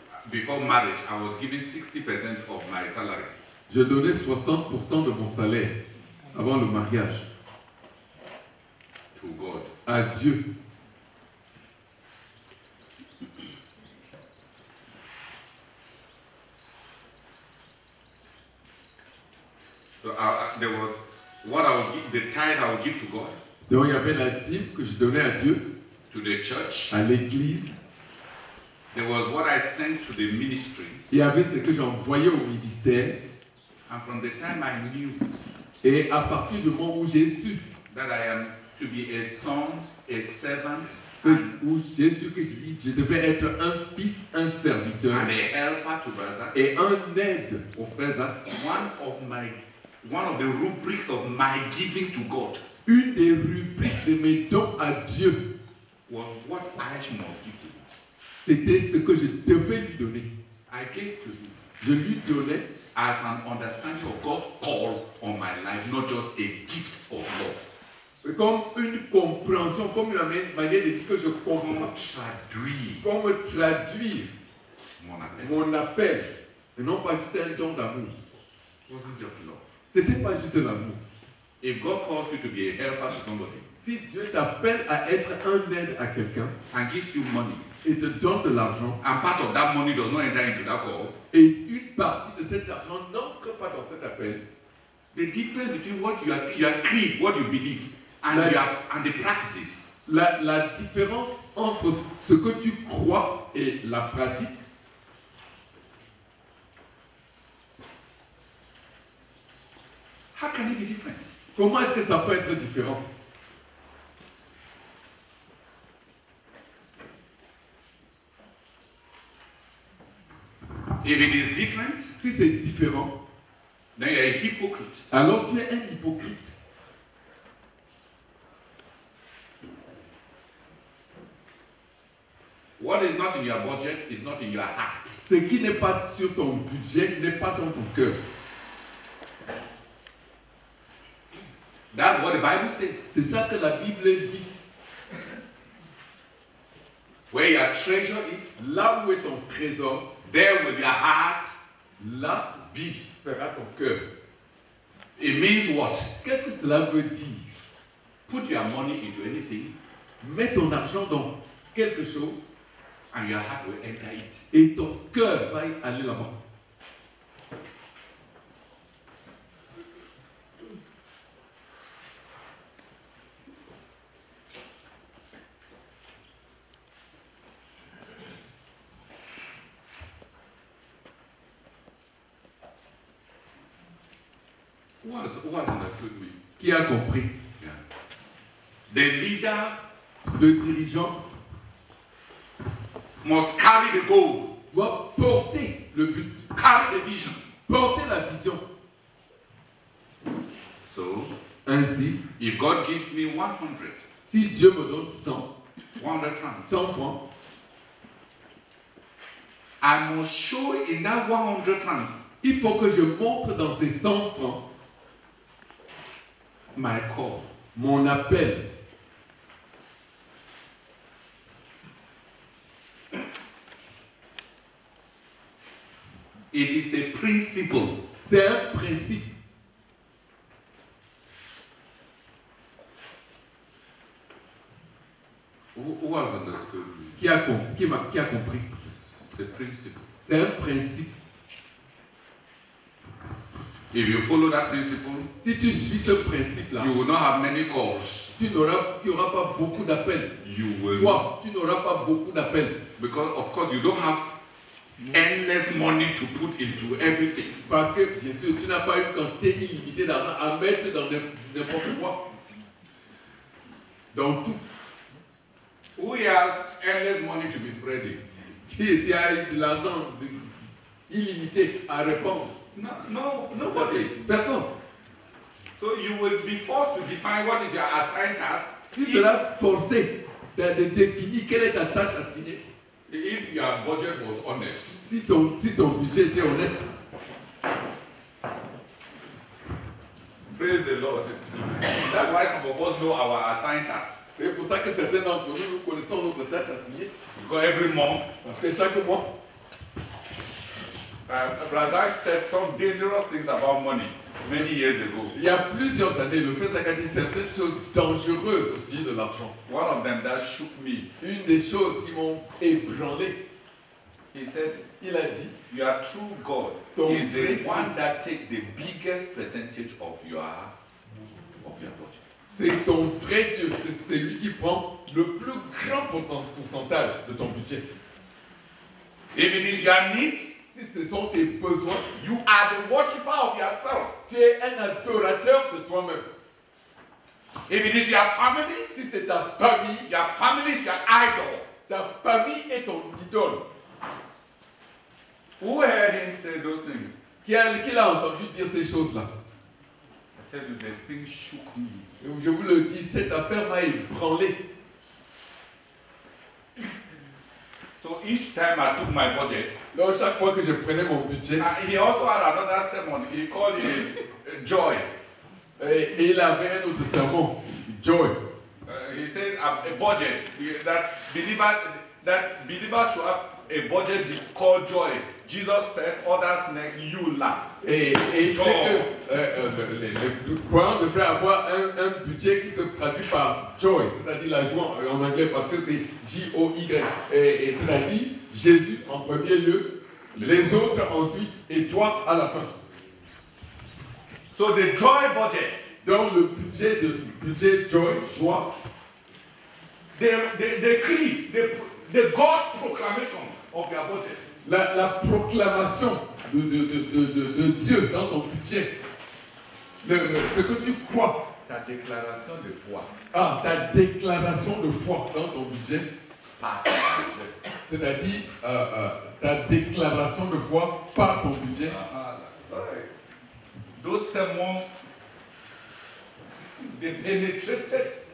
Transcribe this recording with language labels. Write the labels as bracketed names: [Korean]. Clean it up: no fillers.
[English] before marriage, I was giving 60% of my salary. [French] Je donnais 60% de mon salaire avant le mariage [English] to God. [French] à Dieu. [English] So there was what I would give, the tithe I would give to God, [French] Donc il y avait la dîme que je donnais à Dieu, [English] to the church. [French] à l'église. [English] There was what I sent to the ministry. [French] Il y avait ce que j'envoyais au ministère. [English] And from the time I knew [French] Et à partir du moment où j'ai su, [English] that I am to be a son, a servant, [French] où j'ai su que je devais être un fils, un serviteur [English] and a helper to Brother, [French] et un aide aux frères Zach, [English] one of the rubrics of my giving to God [French] une des rubriques de mes dons à Dieu, [English] was what I must give to him. [French] c'était ce que je devais lui donner. [English] I gave to him [French] Je lui donnais [English] as an understanding of God's call on my life, not just a gift of love. [French] comme une compréhension, comme une manière de dire que je comprends, comme traduire mon appel, et non pas juste un don d'amour. [English] It wasn't just love. [French] C'était pas juste l'amour. [English] If God calls you to be a helper to somebody, [French] Si Dieu t'appelle à être un aide à quelqu'un [English] and gives you money, [French] et te donne de l'argent, [English] and part of that money does not enter into that call, [French] et une partie de cet argent n'entre pas dans cet appel, [English] the difference between what you are creed, what you believe, and the practices, [French] la différence entre ce que tu crois et la pratique, [English] how can it be different? [French] comment est-ce que ça peut être différent? [English] If it is different, [French] Si c'est différent, [English] then you are a hypocrite. [French] alors tu es un hypocrite. [English] What is not in your budget is not in your heart. [French] Ce qui n'est pas sur ton budget n'est pas dans ton cœur. [English] That's what the Bible says. [French] C'est ça que la Bible dit. [English] Where your treasure is, [French] Là où est ton trésor, [English] there will your heart [French] là [English] be. [French] sera ton cœur. [English] It means what? [French] Qu'est-ce que cela veut dire? [English] Put your money into anything, [French] Mets ton argent dans quelque chose [English] and your heart will enter it. [French] et ton cœur va y aller là-bas. [English] Who has understood me? [French] Qui a compris? [English] Yeah. The leader [French] Le dirigeant [English] must carry the goal, [French] doit porter le but, [English] carry the vision. [French] porter la vision. [English] So, [French] Ainsi, [English] if God gives me 100, [French] si Dieu me donne 100, [English] 100 francs, [French] 100 francs, [English] I must show in that 100 francs [French] il faut que je montre dans ces 100 francs [English] my call. [French] mon appel. [English] It is a principle. [French] C'est un principe. [English] Who has understood me? [French] Qui a compris? [English] It's a principle. [French] C'est un principe. [English] If you follow that principle, [French] Si tu suis ce principe-là, [English] you will not have many calls. [French] tu n'auras pas beaucoup d'appels. [English] You will. [French] Toi, tu n'auras pas beaucoup d'appels. [English] Because, of course, you don't have endless money to put into everything. [French] Parce que, bien sûr, tu n'as pas une quantité illimitée d'argent à mettre dans n'importe quoi. Dans tout. [English] Who has endless money to be spreading? [French] Qui ici a de l'argent illimité à répandre? [English] Nobody. [French] Personne. [English] So you will be forced to define what is your assigned task. [French] Tu seras forcé de définir quelle est ta tâche assignée. [English] If your budget was honest. [French] Si ton budget était honnête. [English] Praise the Lord. That's why some of us know our assigned tasks. [French] C'est pour ça que certains d'entre nous connaissons notre tâche assignée. [English] Because every month, [French] Parce que chaque mois, [English] Brazil said some dangerous things about money many years ago. [French] Il y a plusieurs années, le frère Zach a dit certaines choses dangereuses au sujet de l'argent. [English] One of them that shook me. [French] Une des choses qui m'ont ébranlé. [English] He said, [French] il a dit, [English] your true God is the one that takes the biggest percentage of your budget. [French] C'est ton vrai Dieu, c'est celui qui prend le plus grand pourcentage de ton budget. [English] If it is your needs, [French] si ce sont tes besoins, [English] you are the worshipper of yourself. [French] Tu es un adorateur de toi-même. [English] If it is your family, [French] si c'est ta famille, [English] your family is your idol. [French] Ta famille est ton idole. [English] Who heard him say those things? [French] Qui l'a entendu dire ces choses-là? [English] I tell you, the thing shook me. [French] Je vous le dis, cette affaire m'a ébranlé. [English] So each time I took my budget, [French] donc chaque fois que je prenais mon budget, [English] he also had another sermon. He called it joy. [French] Et il avait un autre sermon, joy. [English] He said a budget that believers should have a budget called joy. Jesus first, others next, you last. [French] Et les croyants devraient avoir un budget qui se traduit par joy, c'est-à-dire la joie en anglais, parce que c'est J-O-Y. Et c'est-à-dire Jésus en premier lieu, les autres ensuite, et toi à la fin. [English] So the joy budget. [French] Donc le budget joy, joie. [English] The creed, the God proclamation of your budget. [French] La proclamation de Dieu dans ton budget. Ce que tu crois. Ta déclaration de foi. Ah, ta déclaration de foi dans ton budget. C'est-à-dire ta déclaration de foi par ton budget. [English] Those sermons, they penetrated.